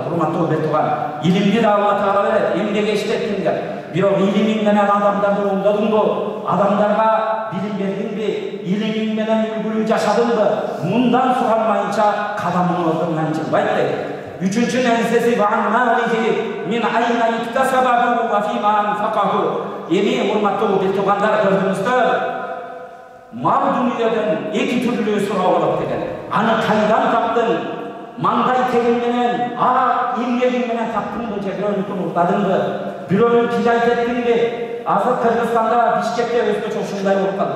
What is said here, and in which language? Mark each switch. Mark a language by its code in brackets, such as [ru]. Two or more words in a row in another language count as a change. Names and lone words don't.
[ky] Урматтуу бир тууган, илимди да Алла Таала берет, эмнеге иштеттиңдер? Бирок илимиң менен адамдарды оңдодуңбу? Адамдарга билим бердиңби? Илимиң менен үлгүлүү жашадыңбы? Мындан суралмайынча кадамың ордунан жылбайт дейт. Үчүнчү нерсеси [ar] من أين اكتسبه وفيما أنفقه. [ky] Эми урматтуу бир туугандар, көрдүңүздөр, мал дүниеден эки түрлүү суроо болот деген. Аны кайдан таптың? Маңдай тегин менен, эмгегиң менен таптыңбы же бирөөнүкүн урдадыңбы? Бирөөнү тижайт эттиңби? Азыр Кыргызстанда, Бишкекте өзгөчө ушундай болуп калды.